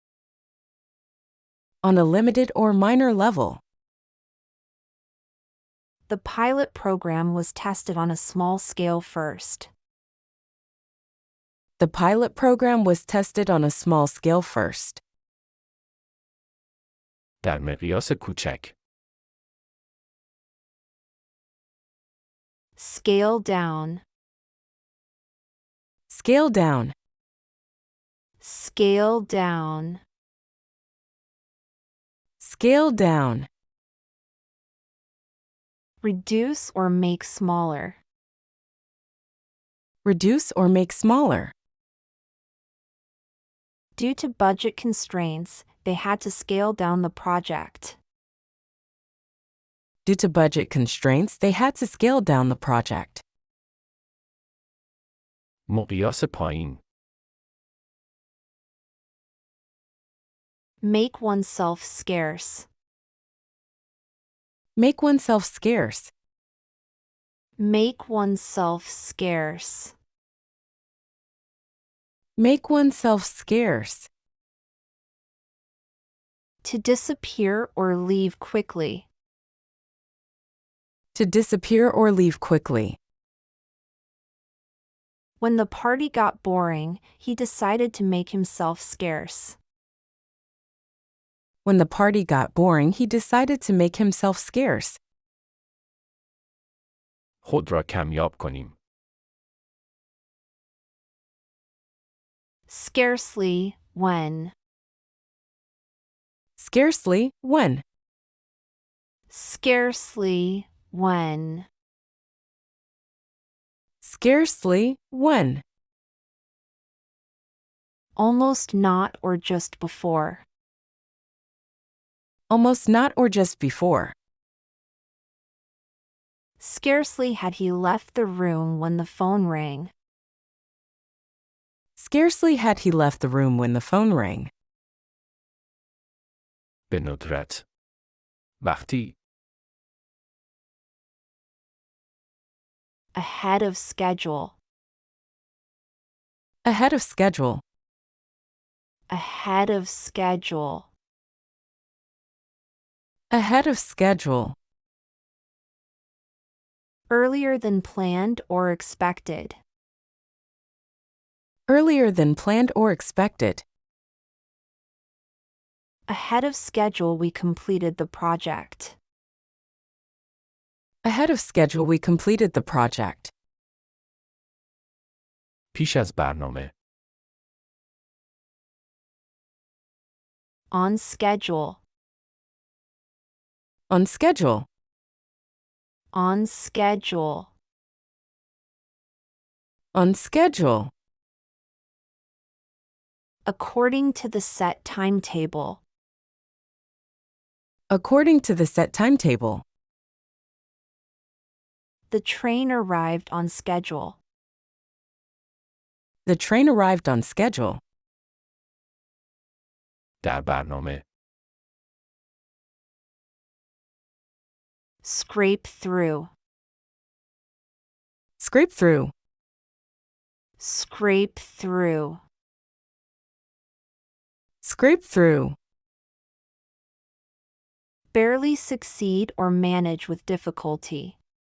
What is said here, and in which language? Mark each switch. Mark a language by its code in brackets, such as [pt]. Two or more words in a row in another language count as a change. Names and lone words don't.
[en] On a limited or minor level. The pilot program was tested on a small scale first. The pilot program was tested on a small scale first. [fa] در مقیاس کوچک. [en] Scale down. Scale down. Scale down. Scale down. Reduce or make smaller. Reduce or make smaller. Due to budget constraints, they had to scale down the project. Due to budget constraints, they had to scale down the project. [fa] مقیاس پایین. [en] Make oneself scarce. Make oneself scarce. Make oneself scarce. Make oneself scarce. To disappear or leave quickly. To disappear or leave quickly. When the party got boring, he decided to make himself scarce. When the party got boring, he decided to make himself scarce. [fa] خود را کمیاب کنیم. [en] Scarcely, when. Scarcely, when. Scarcely, when. Scarcely, when. Almost not or just before. Almost not or just before. Scarcely had he left the room when the phone rang. Scarcely had he left the room when the phone rang. [fa] به ندرت. وقتی. [en] Ahead of schedule. Ahead of schedule. Ahead of schedule. Ahead of schedule. Earlier than planned or expected. Earlier than planned or expected. Ahead of schedule we completed the project. Ahead of schedule we completed the project. [fa] پیش از برنامه. [en] On schedule. On schedule. On schedule. On schedule. According to the set timetable. According to the set timetable. The train arrived on schedule. The train arrived on schedule. [fa] در برنامه. [en] Scrape through. Scrape through. Scrape through. Scrape through. Barely succeed or manage with difficulty.